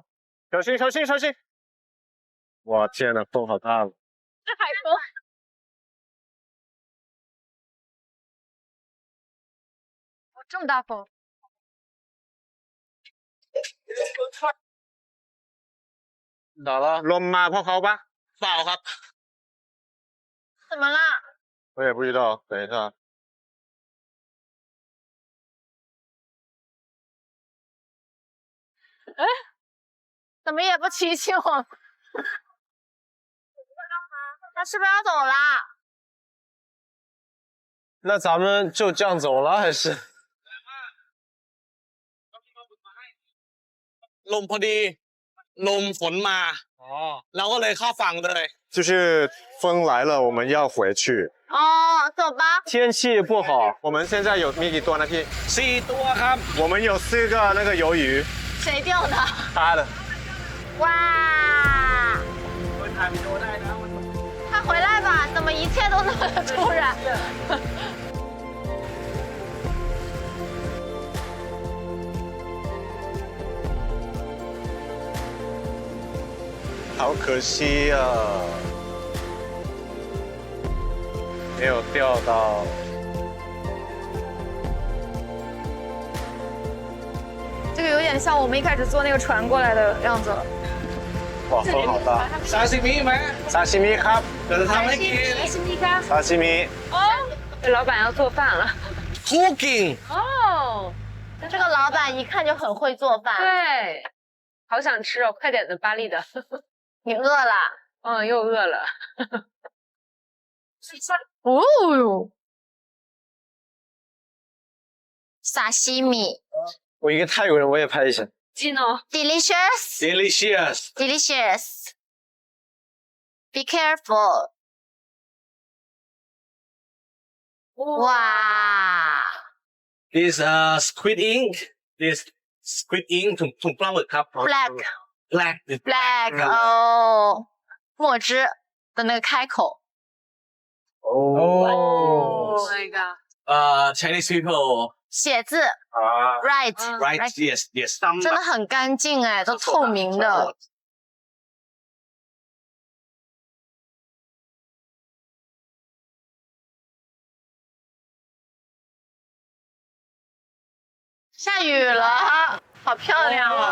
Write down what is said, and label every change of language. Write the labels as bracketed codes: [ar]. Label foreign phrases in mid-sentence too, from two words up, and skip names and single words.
[zh] 小心小心小心！哇天呐，风好大了！是海风。哦，这么大风！咋了？ [th] ลมมาเพราะเขาปะ เปล่าครับ [zh] 怎么了？我也不知道，等一下。哎，怎么也不提醒我？他是不是要走啦？那咱们就这样走了，还是？ [th] ลมพอดีลมฝนมาเราก็เลยเข้าฝั่งเลย [zh] 就是风来了，我们要回去。哦，走吧。天气不好，我们现在有 [th] มีกี่ตัวนะพี่ 4 ตัวครับ [zh] 我们有4个那个鱿鱼。谁钓的？他的。哇！快回来吧！怎么一切都那么的突然？好可惜啊，没有钓到。这个有点像我们一开始坐那个船过来的样子。哇，风好大！ [th] ซาซิมิไหม 沙西米ครับ เดี๋ยวจะทำให้กิน [zh] 沙西米。这老板要做饭了。 Cooking 哦，这个老板一看就很会做饭。对，好想吃哦！快点的，巴黎的。你饿了？嗯，又饿了。哦哟，沙西米。我一个泰国人，我也拍一下。 Gino [en] Delicious. delicious Delicious. Be careful. [zh] 哇 [en] this squid ink this squid ink [th] ถุงปลาหมึกครับ [en] ，black black [zh] 哦，墨汁的那个开口。哦 [en] my god！ Chinese people [zh] 写字 ，right [en] right yes [zh] 真的很干净哎，都透明的。下雨了，好漂亮啊！